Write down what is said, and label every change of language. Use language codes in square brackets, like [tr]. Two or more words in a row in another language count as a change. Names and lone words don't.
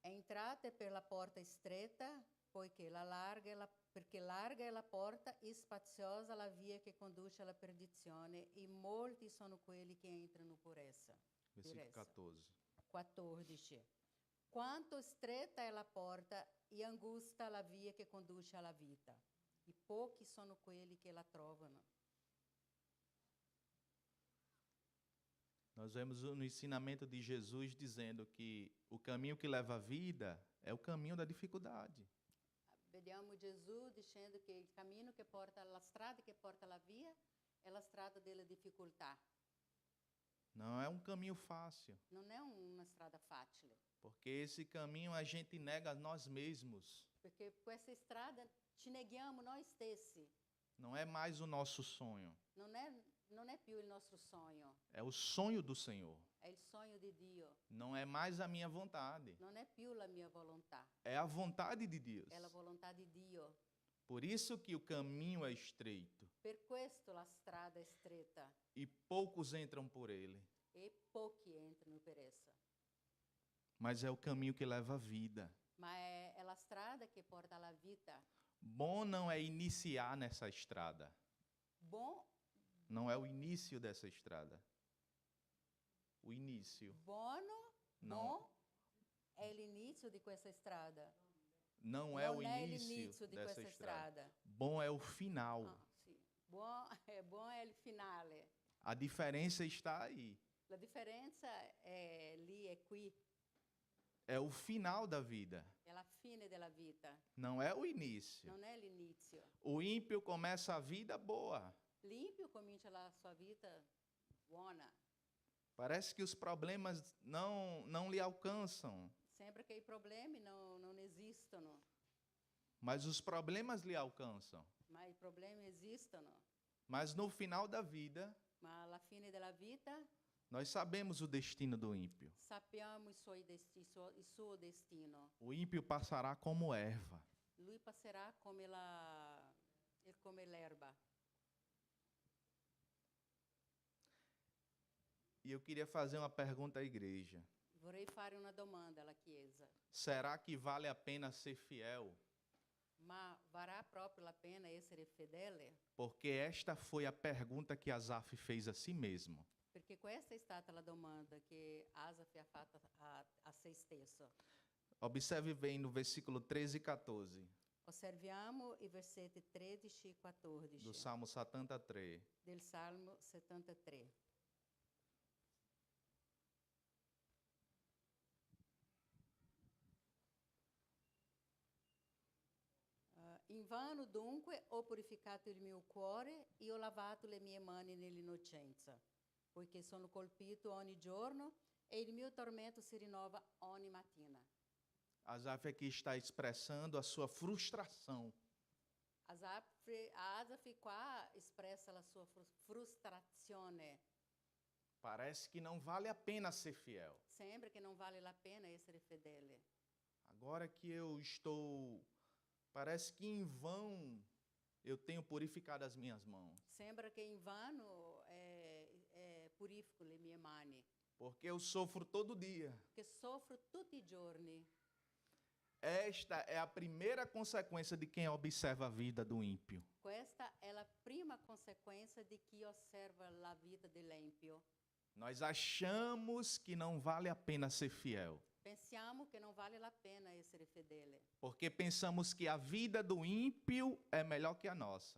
[it] Entrate per la porta stretta, perché larga è la porta e spaziosa la via che conduce alla perdizione, e molti sono quelli che entrano per essa. [pt] versículo 14. [it] 14. Quanto stretta è la porta e angusta la via che conduce alla vita, e pochi sono quelli che la trovano. [pt] Nós vemos no ensinamento de Jesus dizendo que o caminho que leva à vida é o caminho da dificuldade. [it] Vediamo Gesù dicendo che il cammino che porta alla strada che porta alla via è la strada della difficoltà. [pt] Não é um caminho fácil, [it] Non è una strada facile, [pt] porque esse caminho a gente nega a nós mesmos. [it] perché questa strada ci neghiamo noi stessi. [pt] Não é mais o nosso sonho, [it] Non è più il nostro sogno, [pt] é o sonho do Senhor. [it] è il sogno di Dio. [pt] Não é mais a minha vontade, [it] Non è più la mia volontà, [pt] é a vontade de Deus. [it] è la volontà di Dio. [pt] Por isso que o caminho é estreito [it] Per questo la strada è stretta [pt] e poucos entram por ele, [it] e pochi entrano per essa. [pt] mas é o caminho que leva à vida. [it] Ma è la strada che porta alla vita. [pt] Bom não é iniciar nessa estrada, não é o início dessa estrada. O início. [it] Buono, [pt] Não. [it] bom è l'inizio di questa strada. [pt] Não é o [it] Non è [pt] início [it] l'inizio di [pt] dessa [it] questa [pt] estrada. [it] strada. [pt] Bom é o final. [it] Ah, sì. Buon è il finale. [pt] A diferença está aí. [it] La differenza è lì e qui, [pt] É o final da vida, [it] è la fine della vita, [pt] não é o início. [it] non è l'inizio. [pt] O ímpio começa a vida boa. [it] L'impio comincia la sua vita buona. [pt] Parece que os problemas não lhe alcançam, [it] Sembra che i problemi non esistono, [pt] mas os problemas lhe alcançam. [it] ma i problemi esistono. [pt] Mas no final da vida, [it] Ma alla fine della vita [pt] Nós sabemos o destino do ímpio. [it] Sappiamo il suo destino. [pt] O ímpio passará como erva. [it] Lui passerà come l'erba. [pt] E eu queria fazer uma pergunta à igreja. [it] Vorrei fare una domanda alla Chiesa. [pt] Será que vale a pena ser fiel? [it] Ma varrà proprio la pena essere fedele? [pt] Porque esta foi a pergunta que Asaf fez a si mesmo. [it] Perché questa è stata la domanda che Asaf ha fatto a se stesso. [pt] Observe bem no versículo 13 e 14 [it] Osserviamo i versetti 13 e 14 [pt] do Salmo 73. [it] del Salmo 73. Invano dunque ho purificato il mio cuore e ho lavato le mie mani nell'innocenza, poiché sono colpito ogni giorno e il mio tormento si rinnova ogni mattina. [pt] Asaf aqui está expressando a sua frustração. [it] Asaf qua espressa la sua frustrazione. [pt] Parece que não vale a pena ser fiel. [it] Sembra che non vale la pena essere fedele. [pt] Agora que eu estou... Parece que em vão eu tenho purificado as minhas mãos. [it] Sembra che invano purifico le mie mani. [pt] Porque eu sofro todo dia. [it] Che soffro tutti i giorni. [pt] Esta é a primeira consequência de quem observa a vida do ímpio. [it] Questa è la prima conseguenza di chi osserva la vita dell'empio. [pt] Nós achamos que não vale a pena ser fiel. [it] Pensiamo che non vale la pena essere fedele. [pt] Porque pensamos que a vida do ímpio é melhor que a nossa.